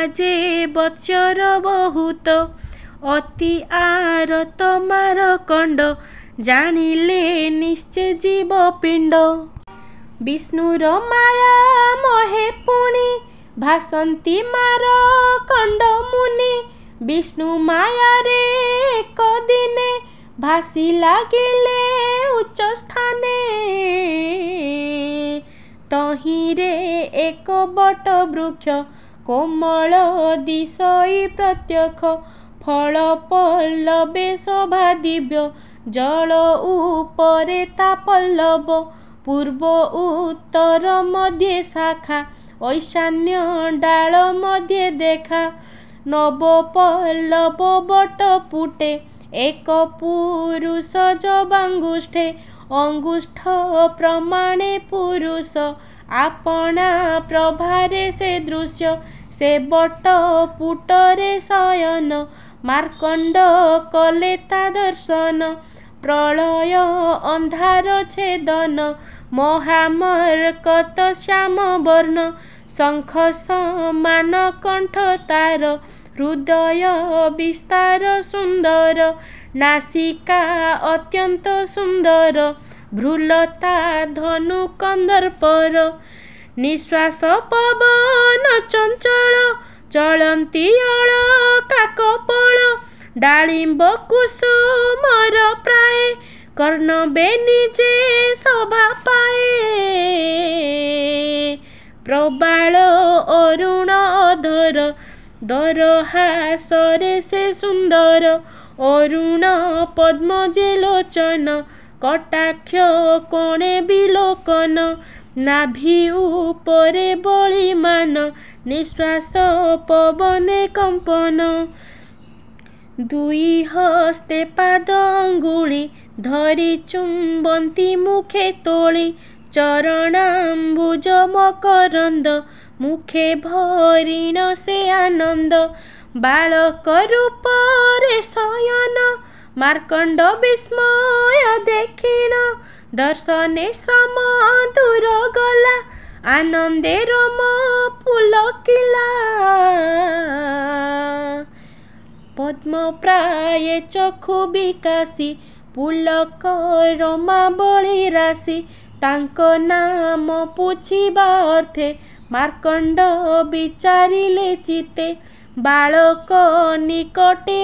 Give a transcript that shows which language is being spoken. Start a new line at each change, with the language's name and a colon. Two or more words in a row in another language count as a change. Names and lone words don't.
Odia: ଯେ ବତ୍ସର ବହୁତ ଅତି ଆରତ ମାରକଣ୍ଡ ଜାଣିଲେ ନିଶ୍ଚୟ ଜୀବ ପିଣ୍ଡ ବିଷ୍ଣୁର ମାୟା ମୋହେ ପୁଣି ଭାସନ୍ତି ମାରକଣ୍ଡ ମୁନି ବିଷ୍ଣୁ ମାୟା ରେ ଏକ ଦିନେ ଭାସି ଲାଗିଲେ ଉଚ୍ଚ ସ୍ଥାନେ ତହିରେ ଏକ ବଟ ବୃକ୍ଷ କୋମଳ ଦିଶଇ ପ୍ରତ୍ୟକ୍ଷ ଫଳ ପଲ୍ଲବେ ଶୋଭା ଦିବ୍ୟ ଜଳ ଉପରେ ତା ପଲ୍ଲବ ପୂର୍ବ ଉତ୍ତର ମଧ୍ୟ ଶାଖା ଈଶାନ୍ୟ ଡାଳ ମଧ୍ୟ ଦେଖା ନବ ପଲ୍ଲବ ବଟ ପୁଟେ ଏକ ପୁରୁଷ ଯବାଙ୍ଗୁଷ୍ଠେ ଅଙ୍ଗୁଷ୍ଠ ପ୍ରମାଣେ ପୁରୁଷ ଆପଣା ପ୍ରଭାରେ ସେ ଦୃଶ୍ୟ ସେ ବଟ ପୁଟରେ ଶୟନ ମାର୍କଣ୍ଡ କଲେ ତା ଦର୍ଶନ ପ୍ରଳୟ ଅନ୍ଧାର ଛେଦନ ମହାମର୍କତ ଶ୍ୟାମ ବର୍ଣ୍ଣ ଶଙ୍ଖ ସମାନ କଣ୍ଠ ତାର ହୃଦୟ ବିସ୍ତାର ସୁନ୍ଦର ନାସିକା ଅତ୍ୟନ୍ତ ସୁନ୍ଦର ଭ୍ରୁଲତା ଧନୁ କନ୍ଦର୍ପର ନିଶ୍ୱାସ ପବନ ଚଞ୍ଚଳ ଚଳନ୍ତି ଅଳ କାକପଳ ଡାଳିମ୍ବ କୁସୁମର ପ୍ରାୟ କର୍ଣ୍ଣବେ ନିଜେ ସଭା ପାଏ ପ୍ରବାଳ ଅରୁଣ ଅଧର ଦରହାସରେ ସେ ସୁନ୍ଦର ଅରୁଣ ପଦ୍ମ ଯେ ଲୋଚନ କଟାକ୍ଷ କୋଣେ ବିଲୋକନ ନାଭି ଉପରେ ବଳିମାନ ନିଶ୍ୱାସ ପବନେ କମ୍ପନ ଦୁଇ ହସ୍ତେ ପାଦ ଅଙ୍ଗୁଳି ଧରି ଚୁମ୍ବନ୍ତି ମୁଖେ ତୋଳି ଚରଣାମ୍ବୁଜ ମକରନ୍ଦ ମୁଖେ ଭରିଣ ସେ ଆନନ୍ଦ ବାଳକ ରୂପରେ ଶୟନ ମାର୍କଣ୍ଡ ବିସ୍ମୟ ଦେଖିଣ ଦର୍ଶନେ ଶ୍ରମ ଦୂର ଗଲା ଆନନ୍ଦେ ରମ ପୁଲକିଲା ପଦ୍ମ ପ୍ରାୟ ଚକ୍ଷୁ ବିକାଶି ପୁଲକ ରମା ବଳି ରାଶି ତାଙ୍କୁ ନାମ ପୁଛିବା ଅର୍ଥେ ମାର୍କଣ୍ଡ ବିଚାରିଲେ ଚିତେ ବାଳକ ନିକଟେ